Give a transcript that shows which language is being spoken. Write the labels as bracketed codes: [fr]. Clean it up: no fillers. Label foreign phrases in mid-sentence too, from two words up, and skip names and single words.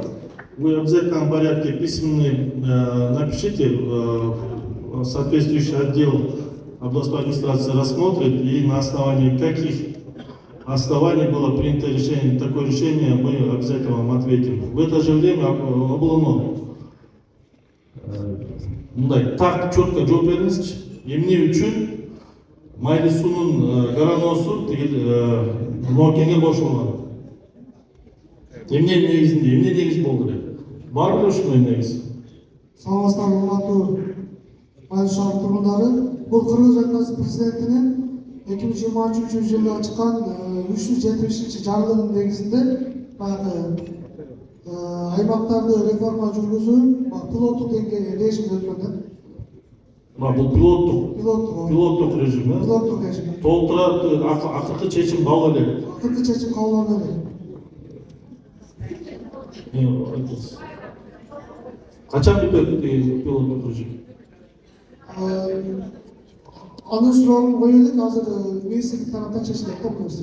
[ru] Вы в обязательном порядке письменный напишите, соответствующий отдел областной администрации рассмотрит, и на основании каких оснований было принято решение, такое решение, мы обязательно вам ответим. В это же время облано. Так четко [ky] жооп бериңизчи. Эмне үчүн Майдисунун гараносу Наукенге кошулган? Эмне негиз болду эле? Бар беле ушундай негиз? Саламатсыздарбы, урматтуу Майыл шаар тургундары бул Кыргыз Республикасы президентинин 2023-жылы чыккан 370-жарлыгынын негизинде баягы аймактарды реформа жүргүзүү пилоттук режимде өткөн да. [kk] Бұл пилоттық режим, [ky] Пилоттук режим. толтырат акыркы чечим кабыл элек. Акыркы чечим кабыл элек. Качан бүтөт пилоттук режим? Анын суроогун кое элек, азыр министрлик тараптан чечилет да бул нерсе.